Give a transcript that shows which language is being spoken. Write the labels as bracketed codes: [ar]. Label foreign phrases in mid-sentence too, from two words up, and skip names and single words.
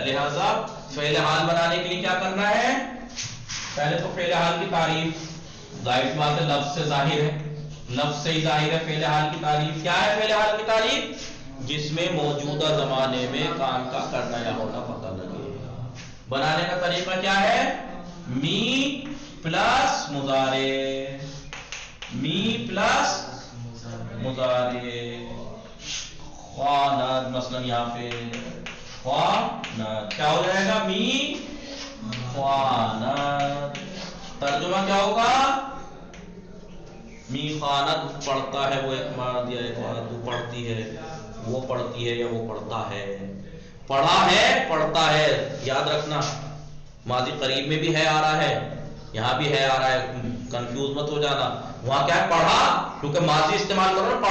[ur] لہذا فعل حال بنانے کے لیے کیا کرنا ہے؟ پہلے تو فعل حال کی تعریف. ظاہر سی بات ہے لفظ سے ظاہر ہے، لفظ سے ہی ظاہر ہے فعل حال کی تعریف. کیا ہے فعل حال کی تعریف؟ جس میں موجودہ زمانے میں کام کا کرنا یا ہونا پتہ لگے. بنانے کا طریقہ کیا ہے؟ می پلس مضارع. می پلس مضارع. خواند مثلا یہاں پہ خواند کیا ہو جائے گا؟ [fa] می خواند. [ur] ترجمہ کیا ہوگا؟ [fa] می خواند [ur] پڑھتا ہے وہ ایک مرد یا ایک عورت. وہ پڑھتی ہے، وہ پڑھتی ہے یا وہ پڑھتا ہے. پڑھا ہے پڑھتا ہے. یاد رکھنا ماضی قریب میں بھی ہے آ رہا ہے، یہاں بھی ہے آ رہا ہے. کنفیوز مت ہو جانا. وہاں کیا ہے؟ پڑھا، کیونکہ ماضی استعمال کرو نا.